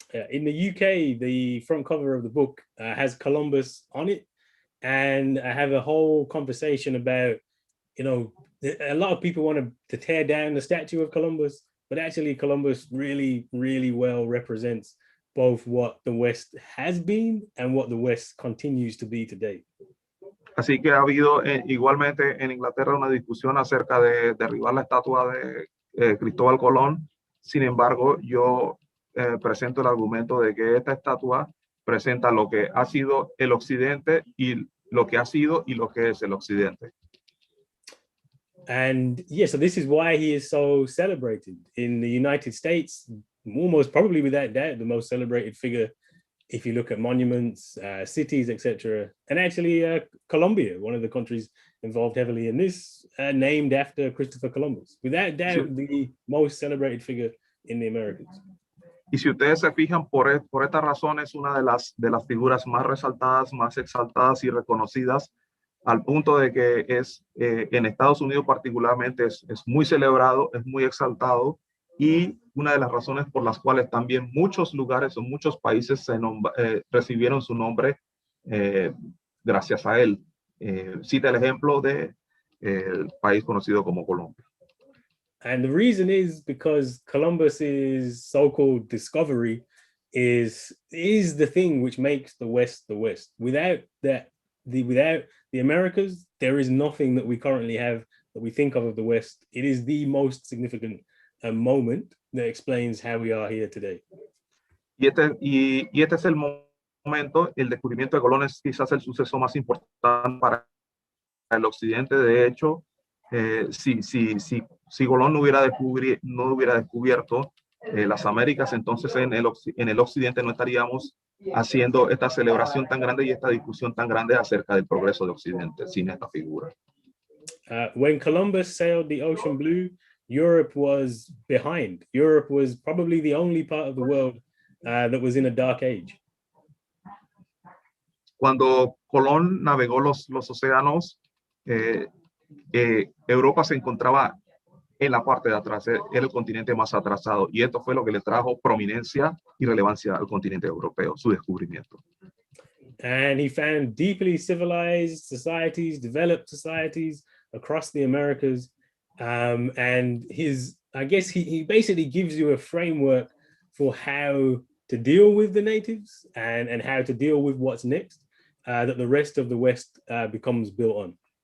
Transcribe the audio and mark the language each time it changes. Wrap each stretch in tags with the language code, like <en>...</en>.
<en>In the UK, the front cover of the book has Columbus on it, and I have a whole conversation about, you know, a lot of people want to tear down the statue of Columbus, but actually Columbus really, really well represents both what the West has been and what the West continues to be today.</en> <es>Así que ha habido igualmente en Inglaterra una discusión acerca de derribar la estatua de Cristóbal Colón. Sin embargo, yo presento el argumento de que esta estatua presenta lo que ha sido el Occidente y lo que ha sido y lo que es el Occidente.</es> <en>And yeah, so this is why he is so celebrated in the United States, almost probably without doubt the most celebrated figure if you look at monuments, cities, etc. And actually Colombia, one of the countries involved heavily in this, named after Christopher Columbus, without doubt the most celebrated figure in the Americas.</en> <es>Y si ustedes se fijan, por esta razón es una de las figuras más resaltadas, más exaltadas y reconocidas, al punto de que en Estados Unidos particularmente es muy celebrado, es muy exaltado, y una de las razones por las cuales también muchos lugares o muchos países recibieron su nombre gracias a él. Cita el ejemplo de el país conocido como Colombia.</es> <en>And the reason is because Columbus's so-called discovery is the thing which makes the West the West. Without the Americas, there is nothing that we currently have that we think of the West. It is the most significant moment that explains how we are here today.</en> <es>Y este es el momento, el descubrimiento de Colón es quizás el suceso más importante para el Occidente. De hecho, si Colón no hubiera descubierto las Américas, entonces en el Occidente no estaríamos haciendo esta celebración tan grande y esta discusión tan grande acerca del progreso de Occidente sin esta figura.</es> <en>When Columbus sailed the ocean blue, Europe was behind. Europe was probably the only part of the world that was in a dark age.</en> <es>Cuando Colón navegó los océanos, Europa se encontraba en la parte de atrás, era el continente más atrasado, y esto fue lo que le trajo prominencia y relevancia al continente europeo, su descubrimiento.</es> <en>And he found deeply civilized societies, developed societies across the Americas, and I guess he basically gives you a framework for how to deal with the natives and how to deal with what's next, that the rest of the West becomes built on.</en>